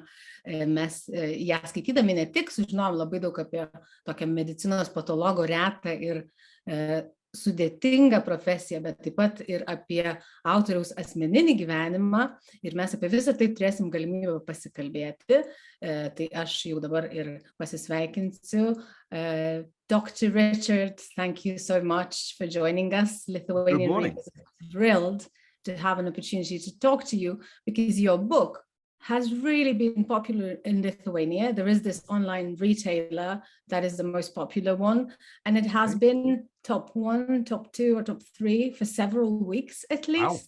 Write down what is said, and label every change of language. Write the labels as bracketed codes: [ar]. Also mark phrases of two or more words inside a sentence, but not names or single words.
[lt] Mes ją skaitydami ne tik sužinojom labai daug apie tokią medicinos patologo retą ir sudėtingą profesiją, bet taip pat ir apie autoriaus asmeninį gyvenimą, ir mes apie visą tai turėsim galimybę pasikalbėti. Tai aš jau dabar ir pasisveikinsiu. [en] Dr. Richard, thank you so much for joining us. Lithuanian readers are thrilled to have an opportunity to talk to you because your book has really been popular in Lithuania. There is this online retailer that is the most popular one, and it has been top 1, top 2, or top 3 for several weeks at least.